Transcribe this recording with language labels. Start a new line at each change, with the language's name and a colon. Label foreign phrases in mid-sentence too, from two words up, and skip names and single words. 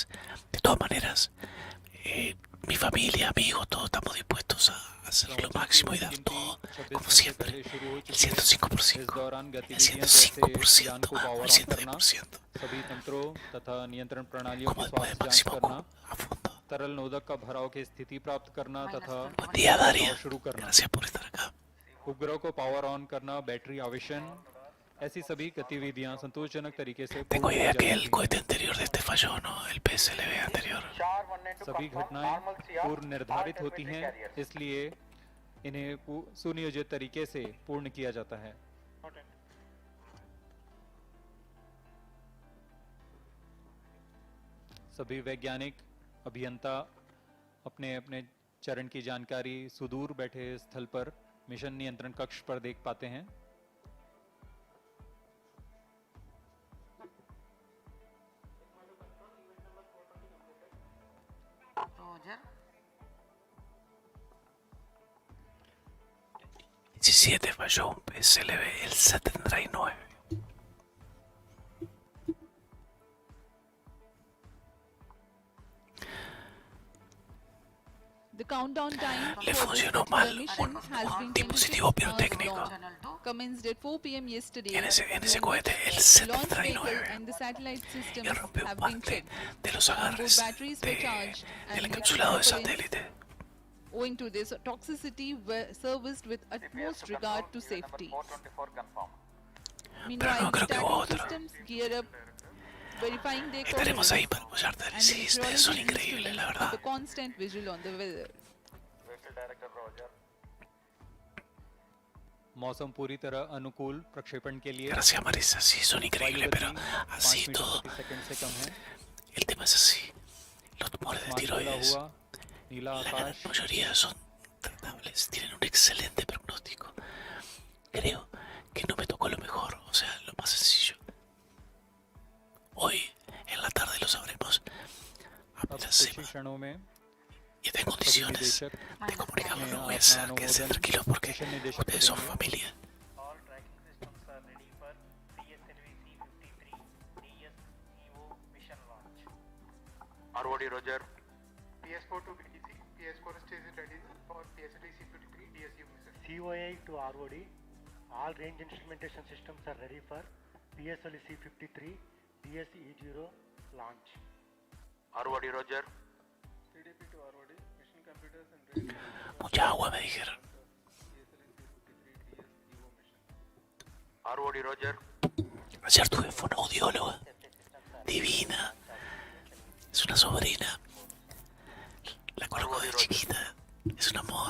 Spanish: De todas maneras, mi familia, amigos, todos estamos dispuestos a hacer lo máximo y dar todo, como siempre. El 105%, el 105%, vamos, el 110%. Como después del máximo a fondo.
Hindi: तरल नोदक का भराव की स्थिति प्राप्त करना तथा
Spanish: Buen día, Daria.
Hindi: शुरू करना,
Spanish: Gracias por estar acá.
Hindi: उपग्रह को
English: power on
Hindi: करना, बैटरी आवेशन, ऐसी सभी गतिविधियां संतोषजनक तरीके से
Spanish: Tengo
Hindi: पूर्ण
Spanish: idea
Hindi: की
Spanish: que
Hindi: जा
Spanish: el
Hindi: सकती
Spanish: cohete anterior de este falló, ¿no? El PSLV anterior.
Hindi: हैं। सभी घटनाएं पूर्व निर्धारित होती हैं, इसलिए इन्हें सुनियोजित तरीके से पूर्ण किया जाता है। सभी वैज्ञानिक अभियंता अपने अपने चरण की जानकारी सुदूर बैठे स्थल पर मिशन नियंत्रण कक्ष पर देख पाते हैं।
English: Roger.
Spanish: 17 falló un PSLV, el 79.
English: The countdown time
Spanish: Le
English: for
Spanish: funcionó
English: this
Spanish: mal
English: mission has been
Spanish: un dispositivo
English: 26
Spanish: pirotécnico
English: hours long. Channel 2. Commenced at 4 p.m. yesterday.
Spanish: en ese cohete, el
English: Launch vehicle
Spanish: 79.
English: and the satellite
Spanish: Y
English: systems
Spanish: rompió
English: have been
Spanish: parte
English: checked.
Spanish: de los agarres
English: batteries were charged
Spanish: del
English: and
Spanish: encapsulado de
English: electrical
Spanish: satélite.
English: Owing to this toxicity, were serviced with utmost regard to safety. 424 confirmed. Meanwhile,
Spanish: no creo que hubo
English: static
Spanish: otro.
English: systems gear up, verifying their
Spanish: Estaremos ahí
English: coherence,
Spanish: para apoyarte.
English: and
Spanish: Sí,
English: the
Spanish: ustedes son
English: meteorology
Spanish: increíbles, la
English: instruments keep
Spanish: verdad.
English: a constant visual on the weather. Vehicle director Roger.
Hindi: मौसम पूरी तरह अनुकूल प्रक्षेपण के लिए
Spanish: Gracias, Marisa. Sí, son increíbles, pero así
Hindi: 5
Spanish: todo.
Hindi: मीटर प्रति सेकंड से कम है।
Spanish: El tema es así. Los tumores de
Hindi: आसमान खुला
Spanish: tiroides,
Hindi: हुआ, नीला
Spanish: la gran
Hindi: आकाश,
Spanish: mayoría son tratables, tienen un excelente pronóstico. Creo que no me tocó lo mejor, o sea, lo más sencillo. Hoy, en la tarde, lo sabremos.
Hindi: अब
Spanish: Apenas
Hindi: कुछ ही
Spanish: sepa
Hindi: क्षणों में
Spanish: y esté en
Hindi: सभी
Spanish: condiciones
Hindi: निदेशक
Spanish: de comunicarlo, no voy a
Hindi: अपना
Spanish: hacer quédense
Hindi: अनुमोदन
Spanish: tranquilos porque
Hindi: मिशन निदेशक
Spanish: ustedes son
Hindi: करेंगे।
Spanish: familia.
English: All tracking systems are ready for PSLV C-53 DS-EO mission launch. ROD Roger. PS4 to BTC. PS4 stays ready for PSLV C-53 DSU mission. COA to ROD, all range instrumentation systems are ready for PSLV C-53 DS-E0 launch. ROD Roger. CDP to ROD. Mission computers and ready.
Spanish: Mucha agua, me dijeron.
English: ROD Roger.
Spanish: Ayer tuve fonoaudióloga. Divina. Es una sobrina. La conozco de chiquita. Es un amor.